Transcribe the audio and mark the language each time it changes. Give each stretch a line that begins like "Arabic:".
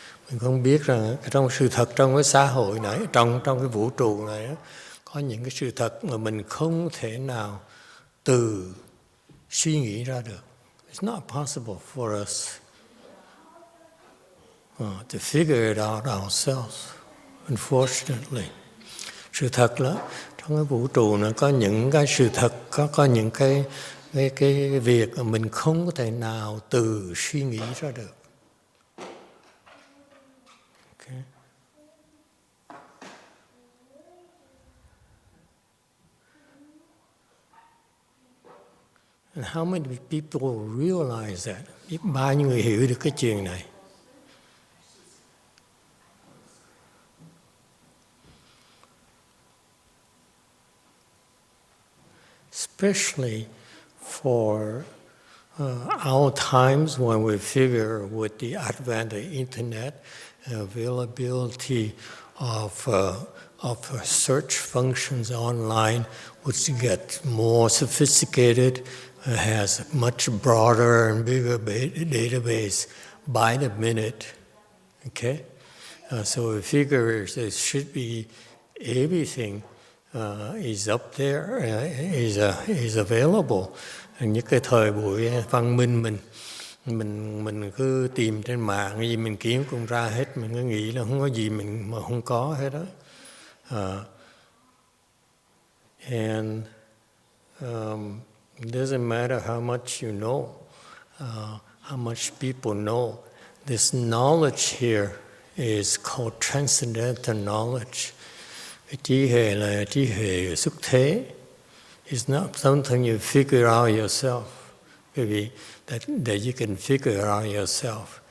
Vietnamese: Mình không biết rằng trong sự thật trong cái xã hội này, trong cái vũ trụ này, có những cái sự thật mà mình không thể nào từ suy nghĩ ra được.
English: It's not possible for us to figure it out ourselves, unfortunately.
Vietnamese: Sự thật là trong cái vũ trụ này có những cái sự thật, có những cái việc mà mình không có thể nào từ suy nghĩ ra được.
English: Okay. And how many people realize that?
Vietnamese: Biết bao nhiêu người hiểu được cái chuyện này?
English: Especially for our times when we figure with the advent of the internet, availability of search functions online, which get more sophisticated, has a much broader and bigger database by the minute. Okay, so we figure there should be everything. Is up there, is available.
Vietnamese: Những cái thời buổi văn minh mình cứ tìm trên mạng, cái gì mình kiếm cũng ra hết, mình cứ nghĩ là không có gì mình mà không có hết đó.
English: And it doesn't matter how much you know, how much people know. This knowledge here is called transcendental knowledge.
Vietnamese: Cái trí huệ là trí huệ xuất thế.
English: It's not something you figure out yourself.
Vietnamese: Quý vị,
English: that you can figure out yourself.